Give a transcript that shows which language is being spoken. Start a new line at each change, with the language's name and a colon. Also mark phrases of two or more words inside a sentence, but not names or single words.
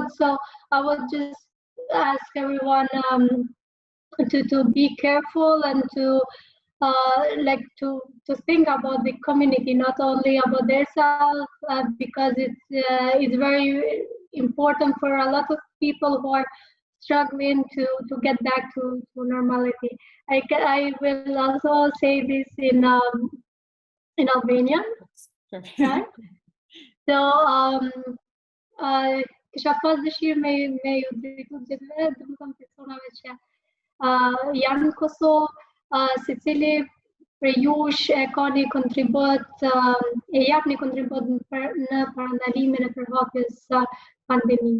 English: So I would just ask everyone to be careful and to think about the community, not only about themselves, because it's very important for a lot of people who are struggling to get back to normality. I will also say this in Albanian, right? Perfect.
Albanian: So kisha pas dëshirë me ju drejtu gjithëve, domethënë personave që janë në Kosovë, secili prej jush e ka një kontribut, e jap një kontribut në parandalimin e përhapjes së pandemisë.